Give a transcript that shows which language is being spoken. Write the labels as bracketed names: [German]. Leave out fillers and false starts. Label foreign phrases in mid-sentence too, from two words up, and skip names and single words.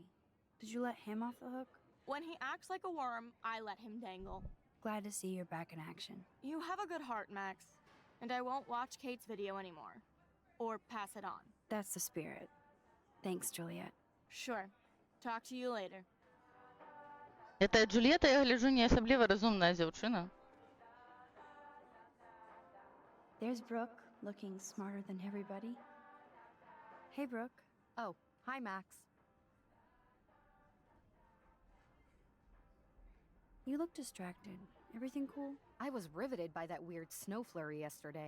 [English] Did you let him off the hook? When he acts like a worm, I let him dangle. Glad to see you're back in action. You have a good heart, Max. And I won't watch Kate's video anymore. Or pass it on. That's the spirit. Thanks, Juliet. Sure. Talk to you later. [Belarusian] Гэта Джульетта, я гляджу, не асабліва разумная дзяўчына. [English] There's Brooke, looking smarter than everybody. Hey, Brooke. Oh, hi, Max. You look distracted. Everything cool? I was riveted by that weird snow flurry yesterday.